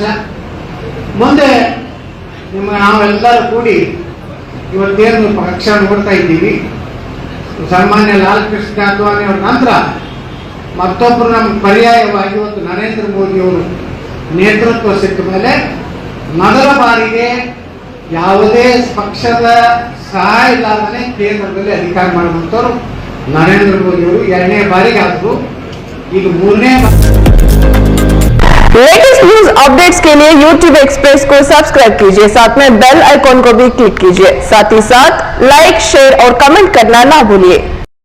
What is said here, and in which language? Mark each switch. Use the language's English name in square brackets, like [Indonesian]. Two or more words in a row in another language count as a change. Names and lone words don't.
[Kannada] ಮುಂದೆ ನಾವೆಲ್ಲರೂ ಕೂಡಿ ಇವತ್ತೇನು ಪಕ್ಷ ನೋಡ್ತಾ ಇದ್ದೀವಿ, ಸಾಮಾನ್ಯ ಲಾಲ್ ಕೃಷ್ಣ ಅದ್ವಾನಿ ಅವರ ನಂತರ ಮತ್ತೊಬ್ಬರು ನಮ್ಗೆ ಪರ್ಯಾಯವಾಗಿ ಇವತ್ತು ನರೇಂದ್ರ ಮೋದಿ ಅವರು ನೇತೃತ್ವ ಸಿಕ್ಕ ಮೇಲೆ ಮೊದಲ ಬಾರಿಗೆ ಯಾವುದೇ ಪಕ್ಷದ ಸಹಾಯ ಇಲ್ಲದೇ ಕೇಂದ್ರದಲ್ಲಿ ಅಧಿಕಾರ ಮಾಡುವಂತವರು ನರೇಂದ್ರ ಮೋದಿ ಅವರು 2ನೇ ಬಾರಿಗೆ ಆದ್ರು. ಈಗ 3ನೇ [English] latest news updates [Hindi] के लिए YouTube एक्सप्रेस को सब्सक्राइब कीजिए, साथ में [English] bell icon [Hindi] को भी क्लिक कीजिए, साथ ही साथ [English] like, share [Hindi] और कमेंट करना ना भूलिए।